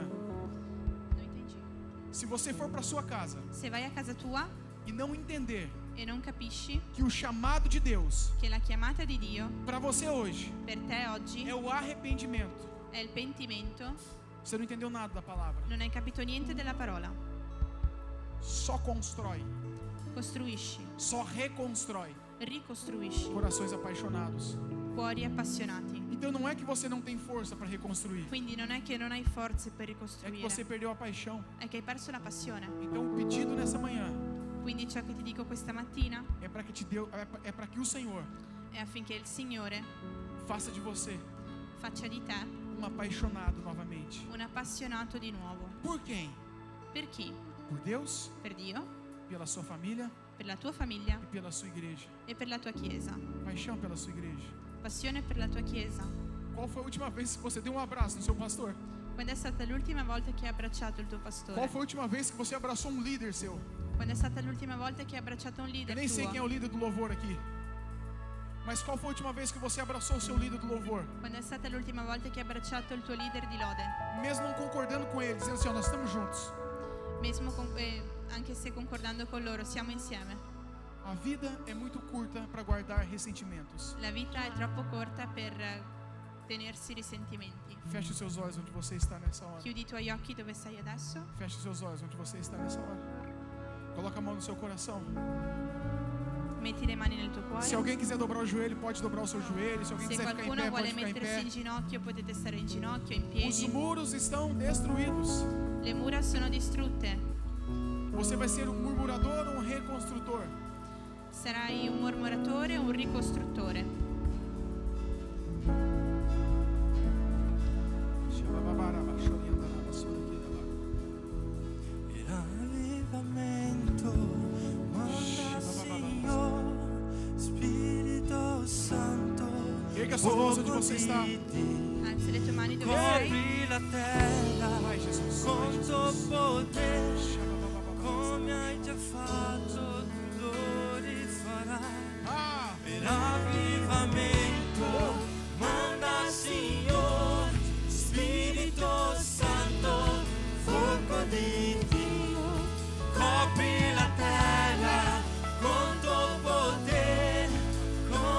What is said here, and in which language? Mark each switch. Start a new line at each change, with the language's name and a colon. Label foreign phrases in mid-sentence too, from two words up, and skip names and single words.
Italian: Non intendi.
Portuguese: se você for para sua casa
Italian: Se vai a casa tua
Portuguese: e não entender
Italian: e non capisci
Portuguese: que o chamado de Deus
Italian: che la chiamata di Dio
Portuguese: para você hoje
Italian: per te oggi
Portuguese: é o arrependimento,
Italian: è il pentimento,
Portuguese: você não entendeu nada da palavra.
Italian: non hai capito niente della parola.
Portuguese: Só constrói,
Italian: Costruisci,
Portuguese: só reconstrói
Italian: ricostruisci
Portuguese: corações apaixonados.
Italian: cuori appassionati.
Portuguese: Então não é que você não tem força para reconstruir,
Italian: Quindi non è che non hai forze per
Portuguese: é que
Italian: ricostruire,
Portuguese: você perdeu a paixão.
Italian: è che hai perso la passione.
Portuguese: Então o pedido nessa manhã
Italian: Quindi ciò che ti dico questa mattina
Portuguese: é para que o Senhor
Italian: è affinché il Signore
Portuguese: faça de você
Italian: faccia di te
Portuguese: um apaixonado novamente.
Italian: un appassionato di nuovo.
Portuguese: Por quem?
Italian: Per chi?
Portuguese: Por Deus,
Italian: Per Dio,
Portuguese: pela sua família
Italian: per la tua famiglia
Portuguese: e pela sua igreja.
Italian: e per la tua Chiesa.
Portuguese: Paixão pela sua igreja.
Italian: Passione per la tua Chiesa.
Portuguese: Qual foi a última vez que você deu um abraço no seu pastor?
Italian: Quando è stata l'ultima volta che hai abbracciato il tuo
Portuguese: Qual
Italian: pastore?
Portuguese: foi a última vez que você abraçou um líder seu?
Italian: Quando è stata l'ultima volta che hai abbracciato un
Portuguese: Eu
Italian: leader
Portuguese: nem sei quem é o
Italian: tuo?
Portuguese: líder do louvor aqui. Mas qual foi a última vez que você abraçou o seu líder do louvor?
Italian: Quando è stata l'ultima volta che hai abbracciato il tuo leader di lode?
Portuguese: Mesmo não concordando com ele, dizendo assim: ó, nós estamos juntos.
Italian: Anche se concordando con loro, siamo insieme.
Portuguese: A vida é muito curta para guardar ressentimentos.
Italian: La vita è troppo corta per tenersi risentimenti.
Portuguese: Feche os seus olhos onde você está nessa hora.
Italian: Chiudi i tuoi occhi dove sei adesso.
Portuguese: Feche os seus olhos onde você está nessa hora. Coloca a mão no seu coração.
Italian: Metti le mani nel tuo cuore.
Portuguese: Se alguém quiser dobrar o joelho, pode dobrar o seu joelho. Se alguém
Italian: Se
Portuguese: quiser ficar em
Italian: qualcuno
Portuguese: pé,
Italian: vuole
Portuguese: pode ficar em
Italian: mettersi in
Portuguese: pé.
Italian: ginocchio, potete stare in ginocchio, in
Portuguese: Os
Italian: piedi.
Portuguese: muros estão destruídos.
Italian: Le mura sono distrutte.
Portuguese: Você vai ser um murmurador ou um reconstrutor?
Italian: Sarai un mormoratore o un ricostruttore?
Portuguese: El avivamento manda, Senhor, Espírito Santo. Erga sua voz onde você está.
Italian: Alzi le tue mani dove sei. Copri la terra
Portuguese: Vai, Jesus.
Italian: con
Portuguese: Vai,
Italian: tuo
Portuguese: Jesus.
Italian: potere, come hai già fatto, tu lo rifarai. Ah! Per avvivamento manda, Signore, Spirito Santo, fuoco di Dio, copri la terra con tuo potere,